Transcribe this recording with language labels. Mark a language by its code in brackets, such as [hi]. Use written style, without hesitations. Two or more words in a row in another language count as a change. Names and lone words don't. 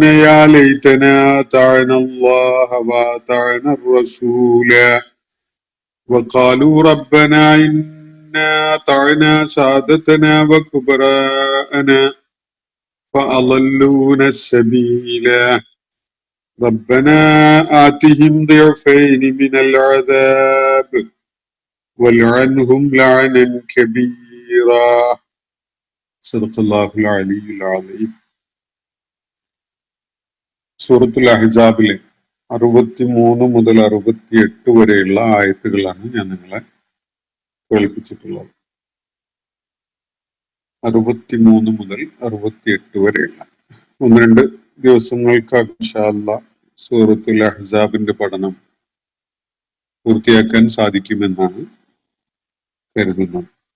[ar] يا ليتنا أطعنا الله وأطعنا الرسولا وقالوا ربنا إنا أطعنا سادتنا وكبراءنا فأضلونا السبيلا ربنا آتهم ضعفين من العذاب والعنهم لعنا كبيرا صدق الله العلي العظيم. [ml] സൂറത്തുൽ അഹ്സാബിലെ 63 മുതൽ 68 വരെയുള്ള ആയത്തുകളാണ് ഞാൻ നിങ്ങളെ കേൾപ്പിച്ചിട്ടുള്ളത്. 63 മുതൽ 68 വരെയുള്ള 1-2 ദിവസങ്ങൾക്കകം [ar] إن شاء الله [ml] സൂറത്തുൽ അഹ്സാബിന്റെ പഠനം പൂർത്തിയാക്കാൻ സാധിക്കുമെന്നാണ് കരുതുന്നത്.